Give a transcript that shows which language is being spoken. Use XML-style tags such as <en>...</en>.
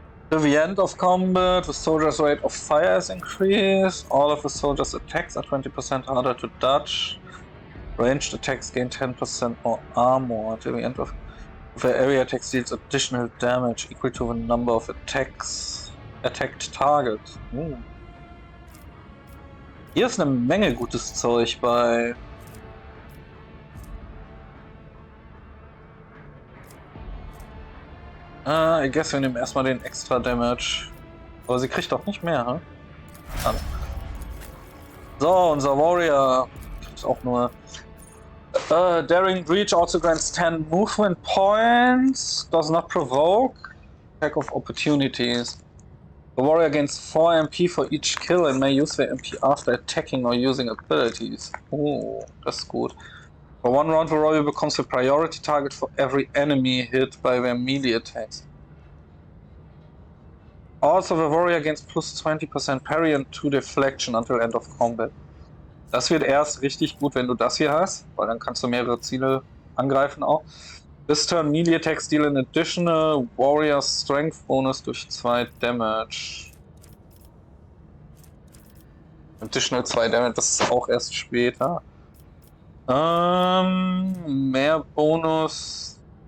<en>To the end of combat, the soldier's rate of fire is increased. All of the soldier's attacks are 20% harder to dodge. Ranged attacks gain 10% more armor. Till the end of the area attack deals additional damage equal to the number of attacked targets.</en> <de>Hier ist eine Menge gutes Zeug bei.</de> <en>I guess</en> <de>wir nehmen erstmal den extra Damage. Aber sie kriegt doch nicht mehr, hm? So, unser Warrior kriegt auch nur.</de> <en>Daring Breach also grants 10 movement points. Does not provoke. Attack of opportunities. The warrior gains 4 MP for each kill and may use their MP after attacking or using abilities.</en> <de>Oh, das ist gut.</de> <en>For one round, the warrior becomes the priority target for every enemy hit by their melee attacks. Also, the warrior gains +20% parry and 2 deflection until end of combat.</en> <de>Das wird erst richtig gut, wenn du das hier hast, weil dann kannst du mehrere Ziele angreifen auch.</de> <en>This turn melee attacks deal an additional warrior strength bonus</en> <de>durch</de> <en>2 Damage. Additional 2 Damage,</en> <de>das ist auch erst später. Mehr Bonus.</de>